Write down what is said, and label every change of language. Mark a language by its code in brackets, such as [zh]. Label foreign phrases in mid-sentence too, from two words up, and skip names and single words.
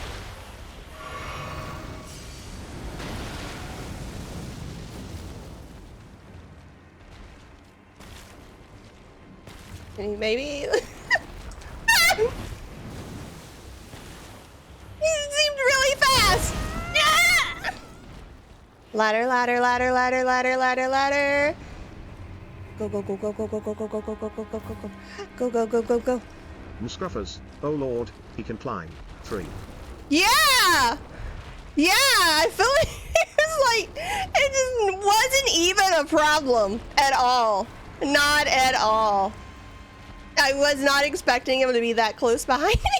[en] Maybe. He seemed really fast. Yeah! Ladder, ladder, ladder, ladder, ladder, ladder, ladder. Go, go, go, go, go, go, go, go, go, go, go, go, go, go, go, go, go, go, go. Scruffers, oh lord, he can climb. 3. Yeah! Yeah, I feel like it was like, it just wasn't even a problem at all. Not at all. I was not expecting him to be that close behind me.